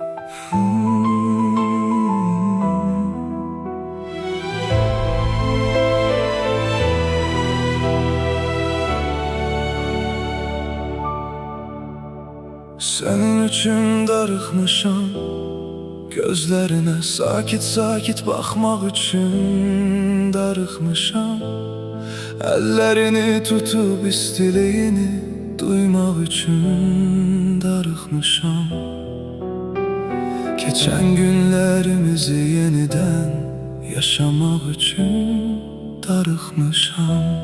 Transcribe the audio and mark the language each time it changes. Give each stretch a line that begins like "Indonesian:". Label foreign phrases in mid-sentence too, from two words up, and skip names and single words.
Turkish: Senin
Azerbaijani: üçün darıxmışam,
Turkish: gözlerine sakit sakit bakmak
Azerbaijani: üçün darıxmışam.
Turkish: Ellerini tutup istiliğini duymak
Azerbaijani: üçün darıxmışam.
Turkish: Geçen günlerimizi yeniden yaşamak
Azerbaijani: üçün darıxmışam.